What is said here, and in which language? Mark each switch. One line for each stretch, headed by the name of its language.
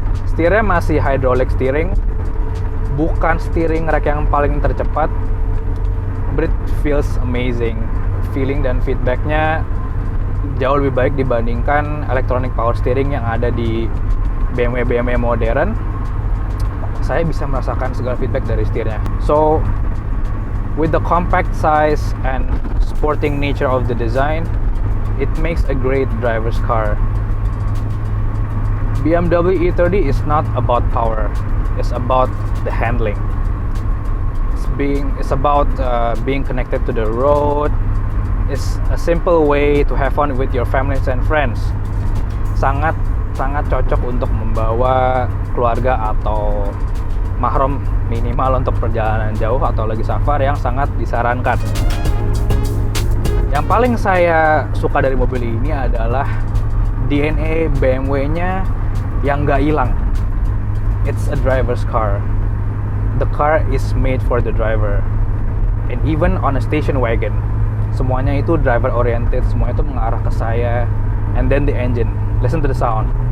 Indonesian: Setirnya masih hydraulic steering, bukan steering rack yang paling tercepat,
English: but it feels amazing.
Indonesian: Feeling dan feedbacknya jauh lebih baik dibandingkan electronic power steering yang ada di BMW modern. Saya bisa merasakan segala feedback dari setirnya.
English: So, with the compact size and sporting nature of the design, it makes a great driver's car. BMW E30 is not about power, it's about the handling. It's about being connected to the road. It's a simple way to have fun with your families and friends.
Indonesian: Sangat cocok untuk membawa keluarga atau mahram minimal untuk perjalanan jauh atau lagi safar yang sangat disarankan. Yang paling saya suka dari mobil ini adalah DNA BMW-nya yang nggak hilang.
English: It's a driver's car. The car is made for the driver. And even on a station wagon,
Indonesian: semuanya itu driver oriented, semuanya itu mengarah ke saya.
English: And then the engine, listen to the sound.